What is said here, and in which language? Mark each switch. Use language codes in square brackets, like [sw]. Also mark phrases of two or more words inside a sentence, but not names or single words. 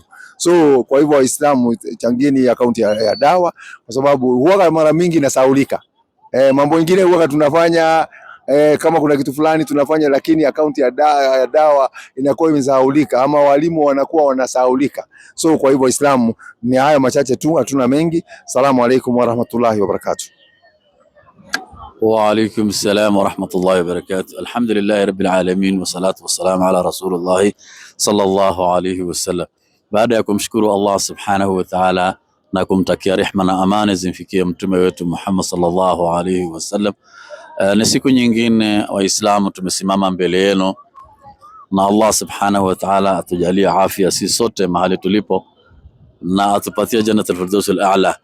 [sw] So kwa hivyo Waislamu, changieni akaunti ya dawa, kwa sababu huwa mara mingi inasaulika. Mambo mengine huwa tunafanya kama kuna kitu fulani tunafanya, lakini akaunti ya dawa inakuwa imesahaulika, ama walimu wanakuwa wanasahaulika. So kwa hivyo Waislamu, ni haya machache tu, hatuna mengi. [ar] السلام عليكم ورحمة الله وبركاته. وعليكم السلام ورحمة الله وبركاته. الحمد لله رب العالمين والصلاة والسلام على رسول الله صلى الله عليه وسلم. [sw] Baada ya kumshukuru Allah [ar] سبحانه وتعالى [sw] na kumtakia rehma na amani zimfikie mtume wetu Muhammad [ar] صلى الله عليه وسلم, [sw] ni siku nyingine Waislamu tumesimama mbele yenu, na Allah [ar] سبحانه وتعالى [sw] atujalie afya sisi sote mahali tulipo na atupatie [ar] جنة الفردوس الأعلى.